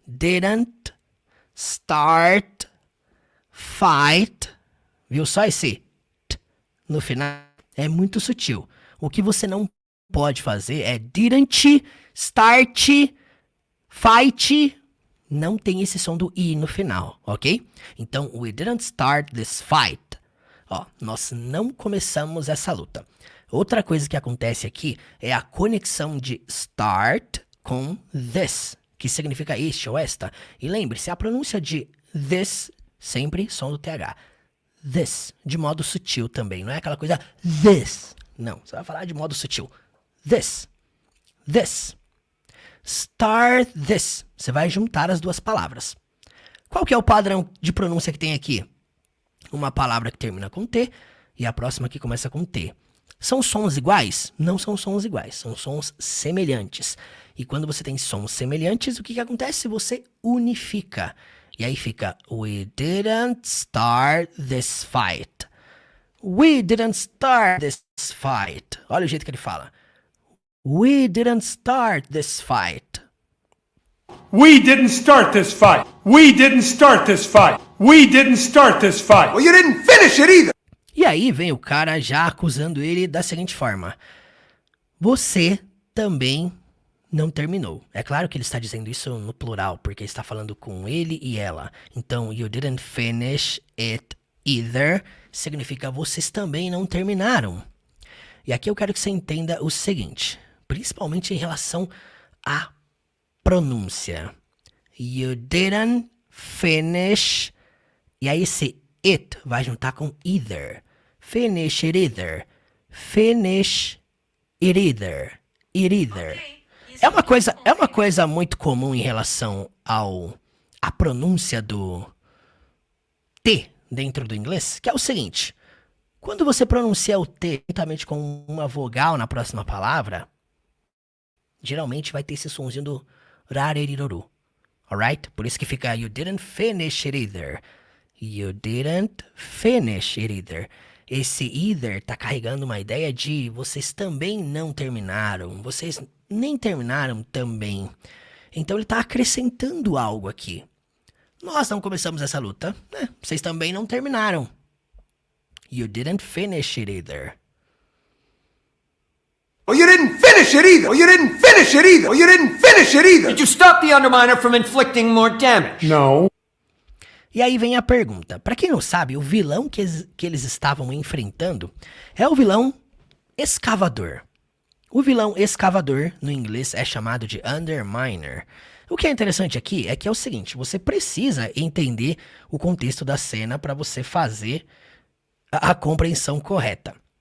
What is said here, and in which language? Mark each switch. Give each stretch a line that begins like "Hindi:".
English: Didn't start fight.
Portuguese: Viu só esse T no final? É muito sutil. O que você não pode fazer é
English: didn't start fight.
Portuguese: Não tem esse som do I no final, ok? Então,
English: we didn't start this fight.
Portuguese: Ó, nós não começamos essa luta. Outra coisa que acontece aqui é a conexão de start com this, que significa este ou esta. E lembre-se, a pronúncia de this, sempre som do TH. This, de modo sutil também, não é aquela coisa this. Não, você vai falar de modo sutil. This. This.
English: Start this.
Portuguese: Você vai juntar as duas palavras. Qual que é o padrão de pronúncia que tem aqui? Uma palavra que termina com T e a próxima que começa com T. São sons iguais? Não são sons iguais, são sons semelhantes. E quando você tem sons semelhantes, o que acontece? Você unifica. E aí fica,
English: we didn't start this fight. We didn't start this fight.
Portuguese: Olha o jeito que ele fala.
English: We didn't start this fight. We didn't start this fight. We didn't start this fight. We didn't start this fight. Well, you didn't finish it either.
Portuguese: E aí vem o cara já acusando ele da seguinte forma. Você também não terminou. É claro que ele está dizendo isso no plural, porque está falando com ele e ela. Então,
English: you didn't finish it either
Portuguese: significa vocês também não terminaram. E aqui eu quero que você entenda o seguinte, principalmente em relação à pronúncia.
English: You didn't finish.
Portuguese: E aí esse it vai juntar com either.
English: Finish it either. Finish it either. It either.
Portuguese: É uma coisa muito comum em relação à pronúncia do T dentro do inglês, que é o seguinte. Quando você pronuncia o T juntamente com uma vogal na próxima palavra, geralmente vai ter esse sonzinho do rareriroru.
English: Alright?
Portuguese: Por isso que fica
English: you didn't finish it either. You didn't finish it either.
Portuguese: Esse either tá carregando uma ideia de vocês também não terminaram. Vocês nem terminaram também. Então ele tá acrescentando algo aqui. Nós não começamos essa luta, né? Vocês também não terminaram.
English: You didn't finish it either. Well, you didn't finish it either. Well, you didn't finish it either. Well, you didn't finish it either. Did you stop the Underminer from inflicting more damage? No.
Portuguese: E aí vem a pergunta. Pra quem não sabe, o vilão que eles estavam enfrentando é o vilão escavador. O vilão escavador, no inglês, é chamado de Underminer. O que é interessante aqui é que é o seguinte, você precisa entender o contexto da cena para você fazer a compreensão correta.